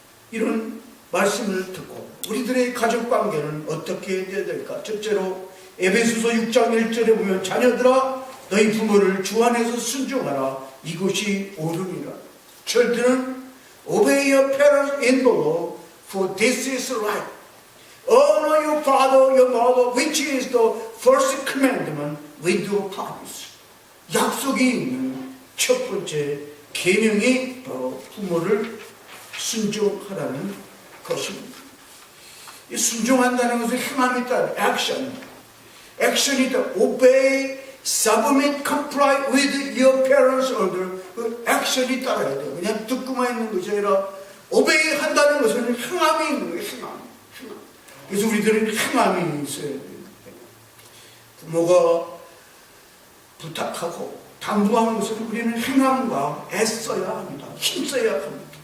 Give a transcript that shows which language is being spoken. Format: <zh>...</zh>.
<ko>이런 말씀을 듣고 우리들의 가족관계는 어떻게 되어야 될까? 첫째로 에베소서 6장 1절에 보면 자녀들아 너희 부모를 주 안에서 순종하라 이것이 옳으니라.</ko> <en>Children, obey your parents in the Lord, for this is right. Honor your father, your mother, which is the first commandment with your promise.</en> <ko>약속이 있는 첫 번째 계명이 바로 부모를 순종하라는 것입니다. 이 순종한다는 것은 행함이 따른 액션. 액션이 있다.</ko> <en>Obey, submit, comply with your parents' order.</en> <ko>그 액션이 따라야 돼요. 그냥 듣고만 있는 것이 아니라 obey 한다는 것은 행함이 있는 거예요. 행함. 그래서 우리들은 행함이 있어야 돼요. 부모가 부탁하고 당부하는 것은 우리는 행함과 애써야 합니다. 힘써야 합니다.</ko>